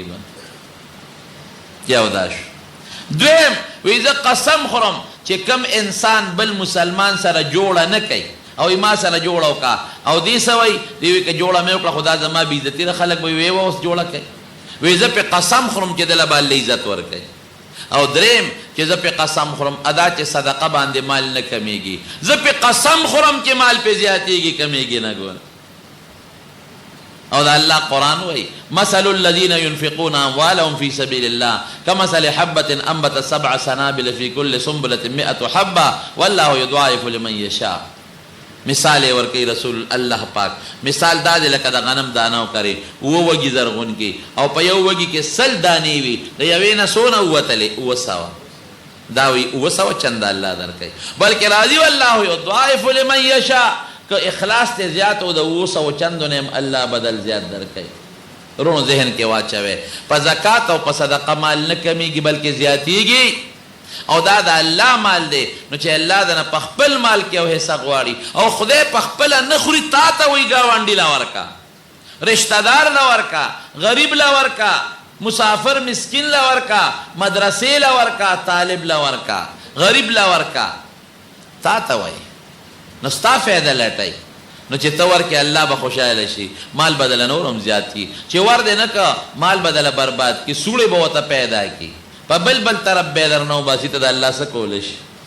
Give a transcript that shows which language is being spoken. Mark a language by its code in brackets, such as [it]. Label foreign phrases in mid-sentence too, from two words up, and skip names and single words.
[ps] به یو دا شو دویم وی زه قسم خورم چې کوم انسان بل مسلمان سره جوړه نه کوي او ما سره جوړه وکړه او دې څه وایي دی وایي که جوړه مې وکړه خو دا زما بېعزتي ده خلک به وی اوس جوړه کوي وی زه پې قسم خورم چې دله به الله عزت ورکوي او دریم چې زه پې قسم خورم ادا چې صدقه باندې مال نه کمیږي زه پې قسم خورم چې مال پې زیاتېږي کمیږي نه ګوره او دا الله قرآن وایي [ar] مثل الذين ينفقون اموالهم في سبيل الله كمثل حبة انبتت 7 سنابل في كل سنبلة 100 حبة والله يضاعف لمن يشاء [ps] مثال یې ورکوي رسول الله پاک مثال دا دی لکه د غنم دانه وکرې 7 وږي زرغون کې او په یو وږي کې 100 دانې وي د یوې نه څونه ووتلې 700 دا وایي 700 چنده الله درکوي بلکې راځي [ar] والله يضاعف لمن يشاء [ps] که اخلاص ته زیات او د 700 چندو نه الله بدل زیات درکوي رونو ذهن کې واچوي په زکات او په صدقه مال نه کمیږي بلکې زیاتېږي او دا د الله مال دی نو چې الله دنه په خپل مال کې یو حصه غواړي او خدای په خپله نه خوري تا ته وایي ګاونډي له ورکه رشته دار له ورکه غریب له ورکه مسافر مسکین له ورکه مدرسې له ورکه طالب له ورکه غریب له ورکه تا ته وایي نو ستا فایده لټوي نو چې ته ورکې الله به خوشحاله شي مال بدله نور هم زیات کي چې ور دې نه که مال بدله برباد کي سوړې به ورته پیدا کي په بل طرف به در نه وباسي ته د الله څه کولی شي